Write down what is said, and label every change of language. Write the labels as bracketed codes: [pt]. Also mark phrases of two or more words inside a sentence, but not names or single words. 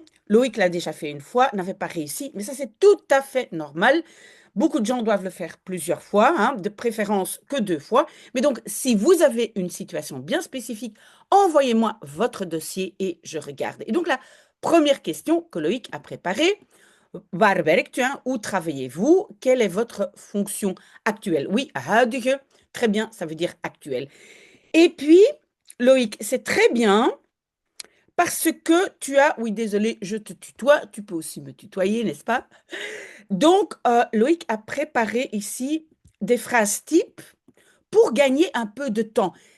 [fr] Loïc l'a déjà fait une fois, n'avait pas réussi, mais ça, c'est tout à fait normal. Beaucoup de gens doivent le faire plusieurs fois, hein, de préférence que 2 fois. Mais donc, si vous avez une situation bien spécifique, envoyez-moi votre dossier et je regarde. Et donc, la première question que Loïc a préparée, [nl] waar werkt u, [fr] hein? Où travaillez-vous? Quelle est votre fonction actuelle? Oui, huidige, très bien, ça veut dire actuel. Et puis, Loïc, c'est très bien parce que tu as, oui, désolé, je te tutoie, tu peux aussi me tutoyer, n'est-ce pas? Donc, Loïc a préparé ici des phrases types pour gagner un peu de temps.